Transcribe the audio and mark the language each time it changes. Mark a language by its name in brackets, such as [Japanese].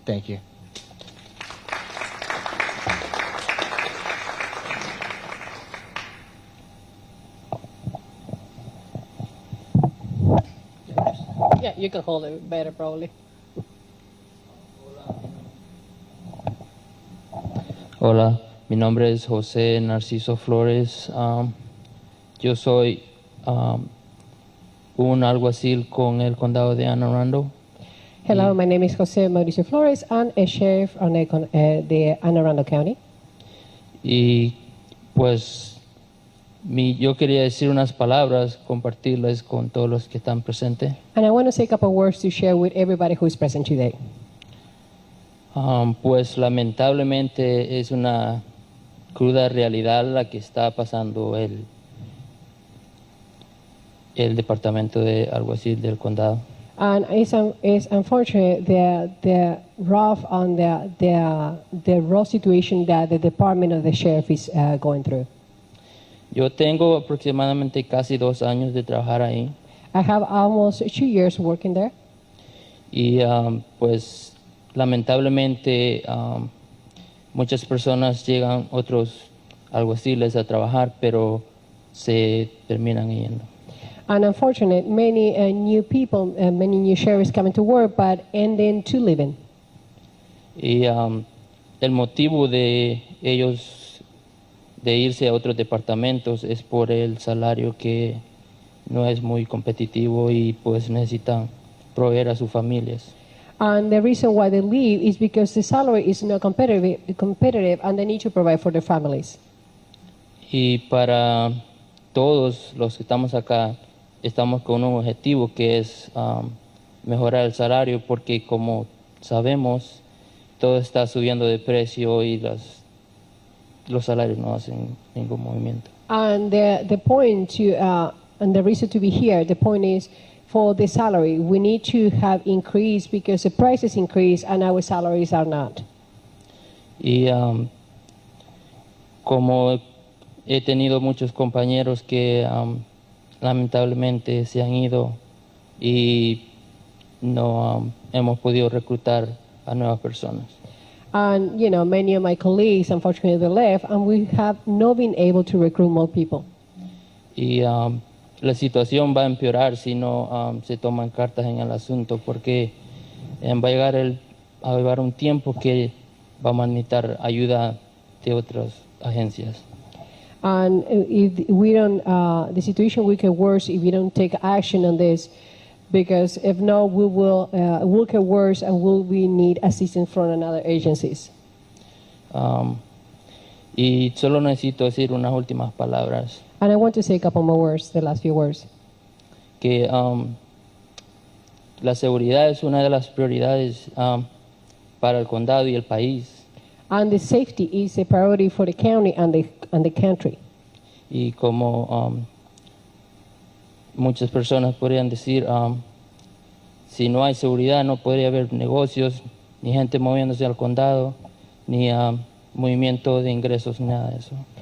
[English] Thank you. Yeah, you can hold it better, probably. [Spanish] Hola, mi nombre es José Narciso Flores. Yo soy un alguacil con el condado de Anne Arundel. [English] Hello, my name is José Mauricio Flores. I'm a sheriff on the Anne Arundel County. [Spanish] Y pues yo quería decir unas palabras, compartirlas con todos los que están presentes. [English] And I want to say a couple of words to share with everybody who is present today. [Spanish] Pues lamentablemente es una cruda realidad la que está pasando el departamento de alguacil del condado. [English] And it's unfortunate the rough on the raw situation that the department of the sheriff is going through. [Spanish] Yo tengo aproximadamente casi 2 años de trabajar ahí. [English] I have almost 2 years working there. [Spanish] Y pues lamentablemente muchas personas llegan, otros alguaciles a trabajar, pero se terminan yendo. [English] And unfortunately, many new people, many new sheriffs coming to work, but ending to living. [Spanish] Y el motivo de ellos de irse a otros departamentos es por el salario que no es muy competitivo y pues necesitan proveer a sus familias. [English] And the reason why they leave is because the salary is not competitive and they need to provide for their families. [Spanish] Y para todos los que estamos acá, estamos con un objetivo que es mejorar el salario porque como sabemos, todo está subiendo de precio y los salarios no hacen ningún movimiento. [English] And the point and the reason to be here, the point is for the salary, we need to have increase because the prices increase and our salaries are not. [Spanish] Y como he tenido muchos compañeros que lamentablemente se han ido y no hemos podido reclutar a nuevas personas. [English] And many of my colleagues unfortunately left and we have not been able to recruit more people. [Spanish] Y la situación va a empeorar si no se toman cartas en el asunto porque va a llegar un tiempo que vamos a necesitar ayuda de otras agencias. [English] And if we don't, the situation will get worse if we don't take action on this, because if not, we will get worse and we need assistance from another agencies. [Spanish] Y solo necesito decir unas últimas palabras. [English] And I want to say a couple more words, the last few words. [Spanish] Que la seguridad es una de las prioridades para el condado y el país. [English] And the safety is a priority for the county and the country. [Spanish] Y como muchas personas podrían decir, si no hay seguridad no podría haber negocios, ni gente moviéndose al condado, ni movimiento de ingresos, nada de eso.